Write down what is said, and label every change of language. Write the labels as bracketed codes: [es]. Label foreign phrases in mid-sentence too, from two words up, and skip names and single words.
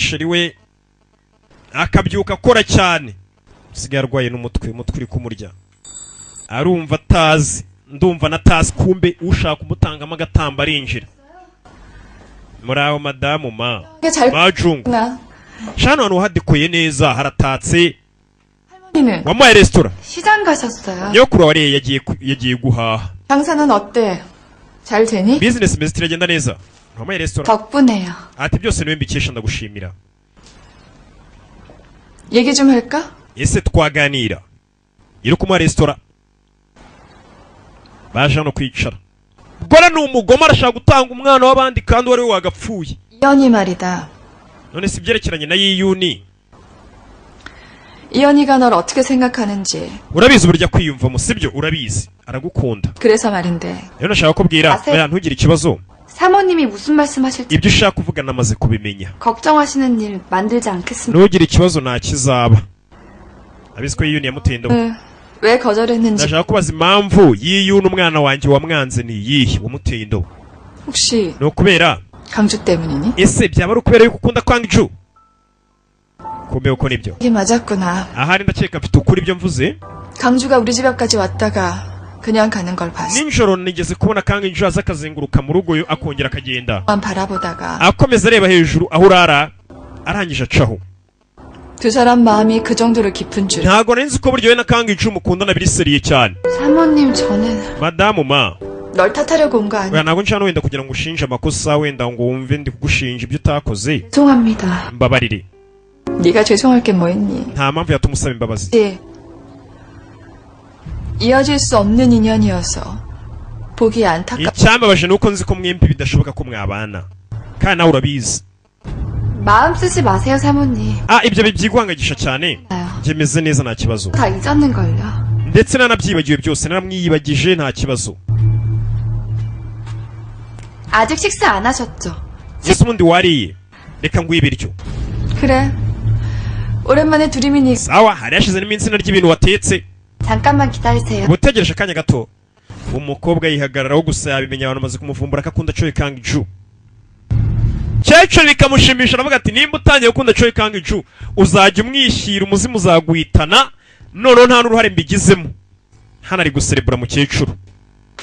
[rw] sheri we akabyuka akora cyane usigaye arwaye n'umutwe uri kumurya arumva atazi ndumva natazi kumbe ushaka umutangamo agatamba arinjira muri aho madamu majungu shano hano hadekoye neza haratatse wamuhaye resitora [ko] 시장 가셨어요. [rw] nyokuru wariye yagiye guhaha [ko] 장사는 어때? 잘 되니? [rw] bizinesi imeze iragenda neza wamuhaye resitora [ko] 덕분에요. [rw] ati byose niwe mbikesha ndagushimira [ko] 얘기 좀 할까? [rw] ese twaganira iri kumuha resitora baje hano kwicara gore ni umugome arashaka gutanga umwana w'abandi kandi wari we wagapfuye [ko] 이연이 말이다. [rw] none si byerekeranye na yiyuni [ko] 이연이가 널 어떻게 생각하는지. [rw] urabizi uburyo kwiyumvamo sibyo urabizi aragukunda [ko] 그래서 말인데. [rw] rero nashaka kubwira oya ntugire ikibazo [ko] 사모님이 무슨 말씀하실지 [rw] ibyo ushaka kuvuga namaze kubimenya [ko] 걱정하시는 일 만들지 않겠습니다. [rw] ntugire ikibazo nta kizaba abizi ko yiyuni yamuteye indobo [ko] 왜 거절했는지. [rw] ndashaka kubaza impamvu yiyuni umwana wanjye wamwanze ni iyihe wamuteye indobo [ko] 혹시 [rw] ni ukubera [ko] 강주 때문이니? [rw] ese byaba ari ukubera yuko ukunda Kang-ju kumbe uko nibyo [ko] 이게 맞았구나. [rw] ahari ndakeka mfite ukuri ibyo mvuze [ko] 강주가 우리 집 앞까지 왔다가 그냥 가는 걸 봤어. [rw] ninjoro nigeze kubona Kang-ju aza akazenguruka mu rugo akongera akagenda [ko] 만 바라보다가 [rw] akomeza areba hejuru aho urara arangije acaho [ko] 두 사람 마음이 그 정도로 깊은 줄. [rw] ntago nzi ko buryo we na Kang-ju mukundana biri seriye cyane [ko] 사모님 저는 [rw] madamu [ko] 널 탓하려고 온 거 아니야. [rw] oya ntago nshaka wenda kugira ngo ushinje amakosa wenda ngo wumve ndi kugushinja ibyo utakoze [ko] 죄송합니다. [rw] mbabarire [ko] 네가 죄송할 게 뭐 있니? [rw] nta mpamvu yatuma usaba imbabazi [ko] 예. 이어질 수 없는 인연이어서 보기 안타깝. [rw] icyambabaje ni uko nzi ko mwembi bidashoboka ko mwabana kandi nawe urabizi [ko] 마음 쓰지 마세요 사모님. [rw] ibyo bibyiguhangagisha cyane njye meze neza nta kibazo [ko] 다 잊었는걸요. [rw] ndetse nanabyibagiwe byose naramwiyibagije nta kibazo [ko] 아직 식사 안 하셨죠? [rw] ese ubundi wariye reka nguhe ibiryo [ko] 그래. 오랜만에 두림이니. [rw] sawa hari hashize n'iminsi narya ibintu watetse [ko] 잠깐만 기다리세요. [rw] ubutegereje akanya gato umukobwa yihagararaho gusa yabimenya abantu bamaze kumuvumbura ko akunda Choi Kang-ju cyecyo bikamushimisha aravuga ati nimba utangiye gukunda Choi Kang-ju uzajya umwishyira umuzimu uzaguhitana noneho nta n'uruhare mbigizemo hano ari guserebura mukecuru